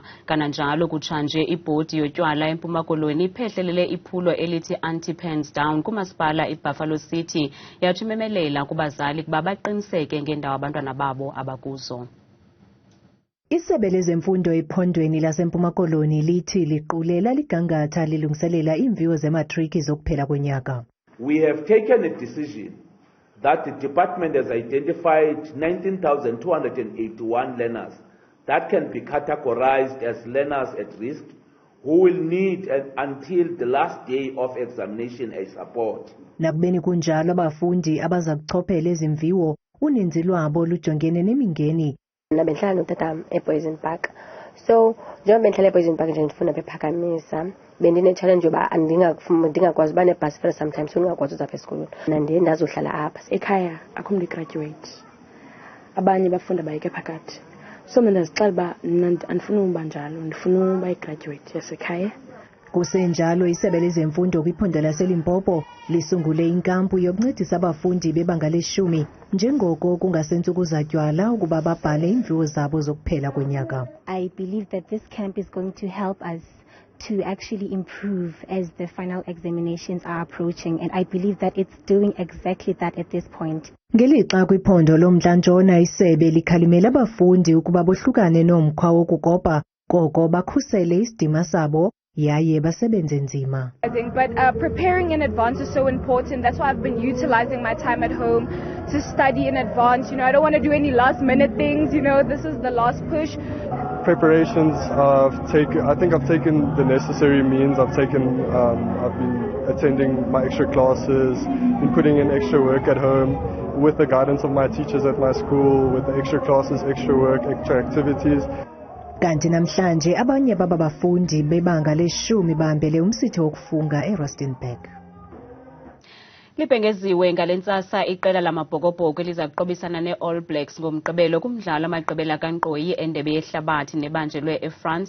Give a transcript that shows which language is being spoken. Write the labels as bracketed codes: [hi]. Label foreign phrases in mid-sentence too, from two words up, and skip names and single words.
[xh] Kananjalo kutshanje ibhodi yotywala eMpuma Koloni iphehlelele iphulo elithi [en] anti-pens down [xh] kumasipala iBuffalo City yathi imemelela kubazali kuba baqiniseke ngendawo abantwana babo abakuzo. Isebe lezemfundo ephondweni laseMpuma Koloni lithi liqulela ligangatha lilungiselela iimviwo zematriki zokuphela konyaka. [en] We have taken a decision that the department has identified 19,281 learners that can be categorized as learners at risk who will need until the last day of examination a support. [xh] Nakubeni kunjalo abafundi abazakuchophela ezimviwo uninzi lwabo lujongene nemingeni. Benhlala notata eBoys and Park, So njengoba ngihlala eBoys Park nje ngifuna bephakamisa bendine-challenge yoba ndingakwazi uba nebhasi fela [en] sometimes so [xh] ndingakwazi uzapha esikolweni nandiye ndazohlala apha ekhaya akho mntu igraduate abanye bafunda bayeke phakathi so mna ndazixela uba andifuna uba njalo ndifuna uba igraduate yasekhaya. Kusenjalo isebe lezemfundo kwiphondo laseLimpopo lisungule inkampu yokuncedisa abafundi bebanga le-10 njengoko kungasentsuku zaTyala ukuba babhale iimviwo zabo zokuphela konyaka. [en] I believe that this camp is going to help us to actually improve as the final examinations are approaching, and I believe that it's doing exactly that at this point. [xh] Ngelixa kwiphondo lomntla ntshona isebe likhalimela abafundi ukuba bohlukane nomkhwa wokukopa koko bakhusele isidima sabo yaye basebenze nzima. [en] But preparing in advance is so important. That's why I've been utilizing my time at home to study in advance. I don't want to do any last minute things. This is the last push. Preparations, I think I've taken the necessary means. I've been attending my extra classes, been putting in extra work at home with the guidance of my teachers at my school, with the extra classes, extra work, extra activities. [xh] Kanti namhlanje abanye baba bafundi bebanga le-10 bahambele umsitho wokufunga eRustenburg. Libhengeziwe ngalentsasa iqela lamabhokobhoko eliza kuqobisana ne-All Blacks ngomgqibelo kumdlalo amagqibela kankqoyi endebe yehlabathi nebanjelwe eFrance.